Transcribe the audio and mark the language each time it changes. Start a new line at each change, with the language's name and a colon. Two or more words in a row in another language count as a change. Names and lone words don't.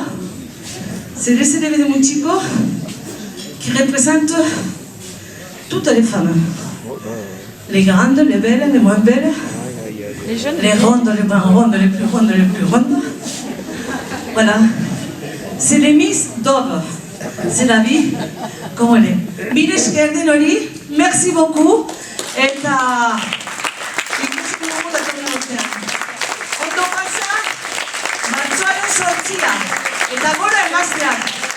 French: C'est le CDV de Mutiko qui représente toutes les femmes. Les grandes, les belles, les moins belles. Les rondes, les moins rondes, les plus rondes, les plus rondes. Voilà. C'est les Miss d'Or. C'est la vie comme elle est.
Basque: Mille esker denori,
French: merci beaucoup.
Basque: Eta ikusi dugu datorren urtean. Ondo pasa, martxoaren 8a. Eta gora emazteak.